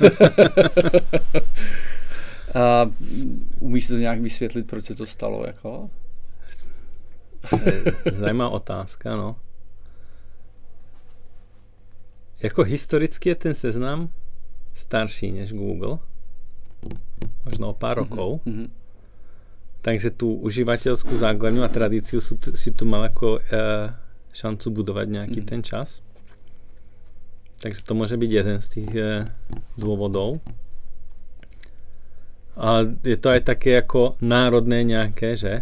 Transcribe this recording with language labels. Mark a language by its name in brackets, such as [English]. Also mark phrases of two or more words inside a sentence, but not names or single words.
[Czech] Umíš to nějak vysvětlit, proč se to stalo? Jako? Zajímavá otázka, no. Jako historicky je ten Seznam starší než Google. [Slovak] Možno o pár rokov. Takže tu užívateľskú základňu a tradíciu si tu mal ako šancu budovať nejaký ten čas. Takže to môže byť jeden z tých dôvodov. A je to aj také ako národné nejaké, že?